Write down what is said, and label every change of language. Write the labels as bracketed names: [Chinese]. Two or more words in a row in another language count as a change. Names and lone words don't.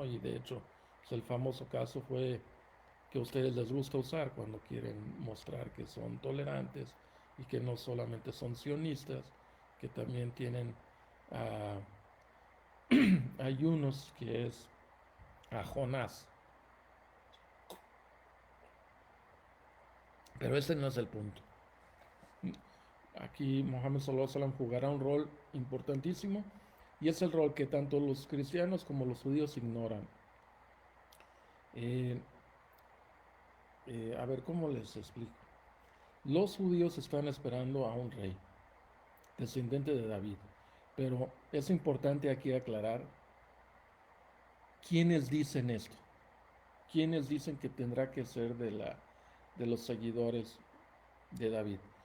[Spanish] Y de hecho, pues el famoso caso fue que a ustedes les gusta usar cuando quieren mostrar que son tolerantes y que no solamente son sionistas, que también tienen a, hay unos que es a Jonás. Pero ese no es el punto. Aquí Mohammed [Arabic] صلى الله عليه وسلم [Spanish] jugará un rol importantísimo y es el rol que tanto los cristianos como los judíos ignoran. Eh, a ver, ¿cómo les explico? Los judíos están esperando a un rey, descendiente de David, pero es importante aquí aclarar quiénes dicen esto, quiénes dicen que tendrá que ser de los seguidores de David.